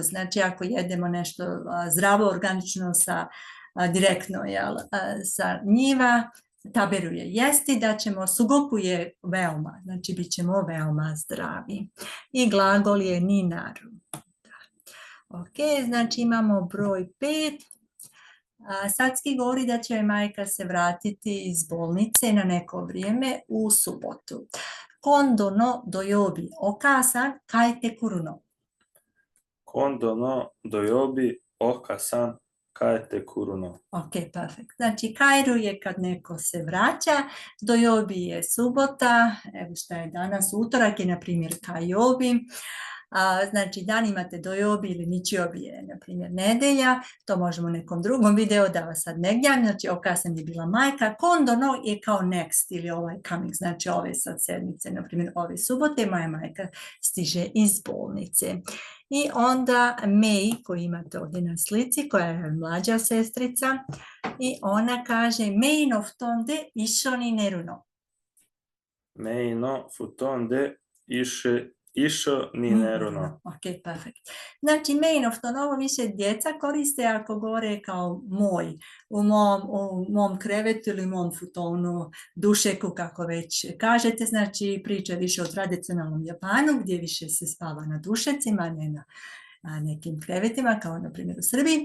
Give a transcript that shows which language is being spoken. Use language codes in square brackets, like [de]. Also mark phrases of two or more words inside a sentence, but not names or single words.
[bs] Znači, ako jedemo nešto zdravo, organično direktno sa njiva, taberu je jesti, da ćemo, sugoku je veoma, znači bit ćemo veoma zdravi. I glagol je [ja] になる. [bs] Ok, znači imamo broj 5. Satsuki govori da će majka se vratiti iz bolnice na neko vrijeme u subotu. [ja] 今度の土曜日お母さん帰ってくるの. 今度の土曜日お母さん帰ってくるの. [bs] Ok, perfekt. Znači, kairu je kad neko se vraća, doyobi je subota, evo šta je danas, utorak je, na primjer, kaiobi. Znači, dan imate doyobi ili nichiobi je, na primjer, nedelja, to možemo u nekom drugom videu da vas sad ne gnjavim, znači, okasan je bila majka, [ja] 今度の [bs] je kao next ili coming, znači ove sad sedmice, na primjer, ove subote, moja majka stiže iz bolnice. I onda Mei, koju imate ovdje na slici, koja je mlađa sestrica, i ona kaže [ja] メイの布団で一緒に寝るの. メイの布団で一緒に寝るの. [bs] Ok, perfekt. Znači, [ja] メイの布団, [bs] ovo više djeca koriste ako govore kao moj, u mom krevetu ili mom futonu, dušeku, kako već kažete. Znači, priča više o tradicionalnom Japanu, gdje više se spava na dušecima, ne na nekim krevetima, kao na primjer u Srbiji.